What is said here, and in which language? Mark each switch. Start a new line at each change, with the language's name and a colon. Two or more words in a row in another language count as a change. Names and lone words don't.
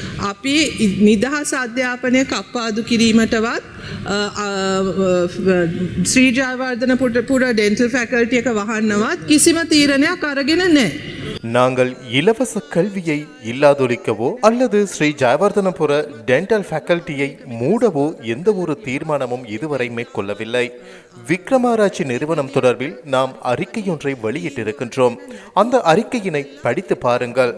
Sinhala: අපි නිදහස් අධ්‍යාපනය කප්පාදු කිරීමටවත් ශ්‍රී ජයවර්ධනපුර
English: dental faculty
Sinhala: එක වහන්නවත් කිසිම තීරණයක් අරගෙන නැහැ.
Tamil: நாங்கள் இலவச கல்வியை இல்லாதொழிக்கவோ அல்லது ஸ்ரீ ஜெயவர்தனபுர
English: dental faculty
Tamil: மூடவோ எந்த ஒரு தீர்மானமும் இதுவரை மேற்கொள்ளவில்லை. விக்ரமாராய்ச்சி நிறுவனம் தொடர்பில் நாம் அறிக்கையொன்றை வெளியிட்டிருக்கின்றோம். அந்த அறிக்கையினை படித்து பாருங்கள்.